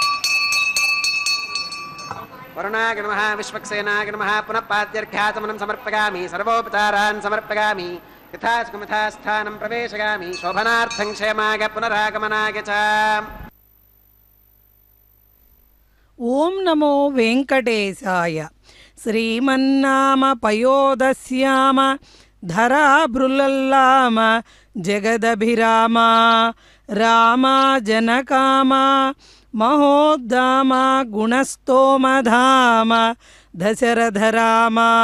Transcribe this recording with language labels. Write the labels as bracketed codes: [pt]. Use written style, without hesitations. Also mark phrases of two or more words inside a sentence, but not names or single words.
[sa] वरुणाय नमः विश्वक्सेनाय नमः पुनः पाद्यर्घ्याचमनं समर्पयामि सर्वोपचारान् समर्पयामि यथास्कमथा स्थानं प्रवेशयामि शोभनार्थं क्षेमाय पुनरागमनाय च। ఓం నమో వెంకటేశాయ. శ్రీమన్నామ పయోదశ్యామ ధరాభృలల్లామ జగదభిరామ రామ జనకామ మహోద్దామ గుణస్తోమధామ దశరథరామ.